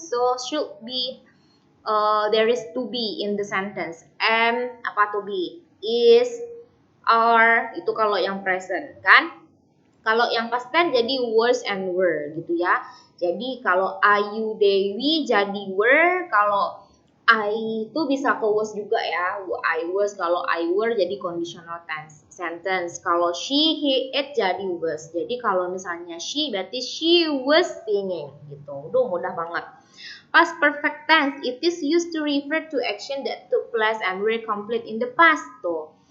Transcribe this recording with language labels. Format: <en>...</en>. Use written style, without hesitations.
<en>So should be there is to be in the sentence.</en> <id>Am apa to be? Is, are, itu kalau yang present kan? Kalau yang past tense jadi</id> <en>was and were</en> <id>gitu ya. Jadi kalau Ayu Dewi jadi were, kalau I itu bisa ke was juga ya.</id> <en>I was, kalau I were jadi conditional tense sentence.</en> <id>Kalau she, he, it jadi was. Jadi kalau misalnya she berarti</id> <en>she was singing</en> <id>gitu. Udah mudah banget.</id> <en>Past perfect tense, it is used to refer to action that took place and were complete in the past tuh.</en>